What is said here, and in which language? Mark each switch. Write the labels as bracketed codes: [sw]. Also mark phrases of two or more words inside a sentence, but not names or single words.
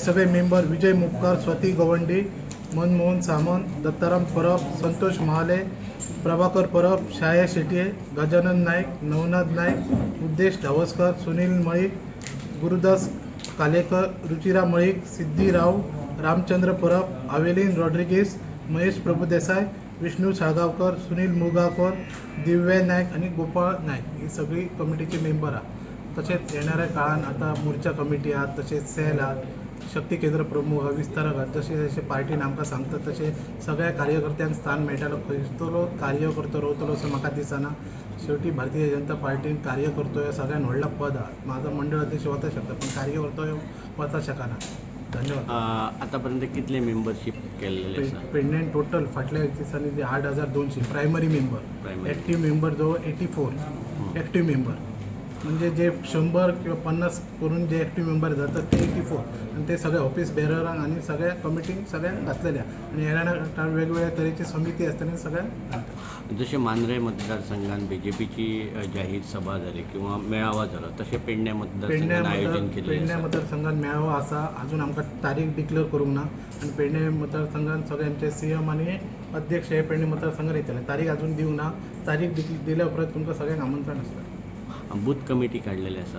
[kok] सगळे मेंबर विजय मुपकर, स्वती गवंडी, मनमोहन सामंत, दत्ताराम परब, संतोष महाले, प्रभाकर परब, छाया शेट्ये, गजानन नाईक, नवनाथ नाईक, उद्देश धावसकर, सुनील मळीक, गुरुदास कालेकर, रुचिरा मळीक, सिद्धी राव, रामचंद्र परब, अवेलिन रॉड्रिगेस, महेश प्रभुदेसाई, विष्णू साळगावकर, सुनील मुगावकर, दिव्या नाईक आणि गोपाळ नाईक ही सगळी कमिटीचे मेंबर आहात. तसेच येणाऱ्या काळात आता मोर्चा कमिटी आहात, तसेच सेल आहात, शक्ती केंद्र प्रमुख विस्तारक आहात. जसे जसे पार्टीन आमकां सांगता तसे सगळ्या कार्यकर्त्यांक स्थान मेळटलो. खंयचो कार्य करतो रावतलो असं म्हाका दिसना. शेवटी भारतीय जनता पार्टीन कार्य करतोय सगळ्यान व्हडला पद आहा. माझा मंडळ अध्यक्ष वचूंक शकता पण कार्य करतोय वचूंक शकना. धन्यवाद. आतापर्यंत कितले मेंबरशिप केलेले आसा? पेंडेंट टोटल फाटल्या दिसांनी जे 8,200 [en] primary member, active member [kok] जवळ 84 [en] active member, [kok] म्हणजे जे 100 किंवा 50 करून जे [en] active member [kok] जातात ते 84 आणि ते सगळे [en] office bearerांक [kok] आणि सगळ्या कमिटींक सगळ्यांक घातलेल्या आणि येणाऱ्या वेगवेगळ्या तरेची समिती असताना सगळ्यांक [mr] जसे मांद्रे मतदारसंघात बीजेपीची जाहीर सभा झाली किंवा मेळावा झाला तसे पेडणे मतदारसंघात आयोजन केले. [kok] पेडणे मतदारसंघात मेळावा असा अजून आमकां तारीख डिक्लेअर करूंक ना आणि पेडणे मतदारसंघात सगळे आमचे CM आणि अध्यक्ष हे पेडणे मतदारसंघात येतले. तारीख अजून दिवं ना. तारीख दिल्या उपरांत तुमकां सगळ्यांक आमंत्रण आसता. [en] booth committee [kok] काढलेली असा